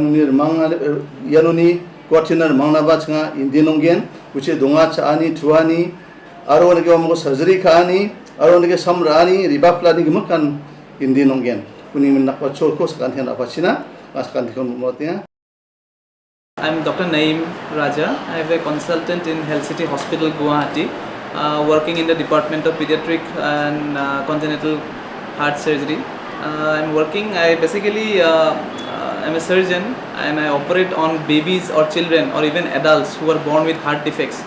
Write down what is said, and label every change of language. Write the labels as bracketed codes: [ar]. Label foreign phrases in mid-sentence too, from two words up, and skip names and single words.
[brx] यानुनि गुवाहाटीना रुमांनाबा जोंहा हिन्दी नंगेन उचे दङा चानि थुवानि आरो उनके वामांखौ सर्जरी खानि आरो उनके सामरानि रिबाफ्लानि गमकान हिन्दी नंगेन उनिगे नाकबा सलखौ साकान्थिया नाफासिना साकान्थिखौ मतिया [en] I'm Dr. Naeem Raja. I am a consultant in Health City Hospital, Guwahati, working in the Department of Pediatric and Congenital Heart Surgery. I'm working, I basically am a surgeon and I operate on babies or children or even adults who are born with heart defects.